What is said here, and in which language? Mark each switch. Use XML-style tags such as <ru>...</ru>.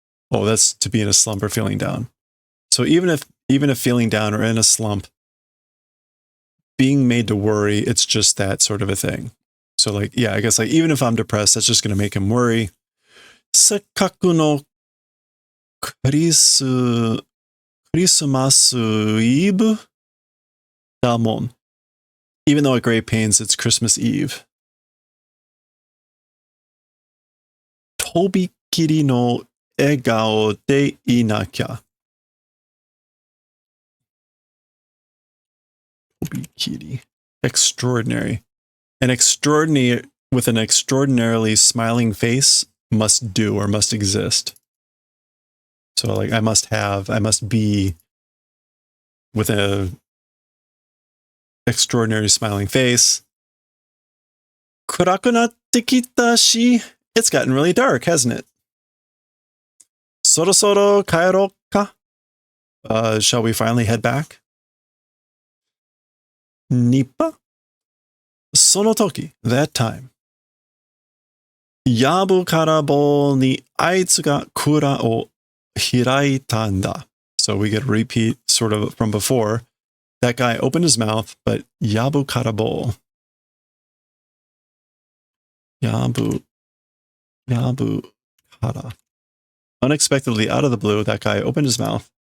<en>Oh, that's to be in a slump or feeling down. So even if feeling down or in a slump, being made to worry, it's just that sort of a thing. So like, yeah, I guess like even if I'm depressed, that's just going to make him worry.</en> <ja>せっかくのクリスマスイブだもん.</ja> <en>Even though at great pains, it's Christmas Eve.</en> <ja>とびきりの笑顔でいなきゃ。とびきり.</ja> <en>Extraordinary. An extraordinary with an extraordinarily smiling face must do or must exist. So like I must be with a extraordinary smiling face.</en> <ja>暗くなってきたし,</ja> <en>it's gotten really dark, hasn't it?</en> <ja>そろそろ帰ろうか?</ja> <en>Shall we finally head back? ニッパ?</en> <ja>その時,</ja> <en>that time.</en> <ja>やぶから棒にあいつが蔵を開いたんだ.</ja> <en>So we get a repeat sort of from before. That guy opened his mouth, but yabu kara bo. Yabu kara. Unexpectedly, out of the blue, that guy opened his mouth.</en>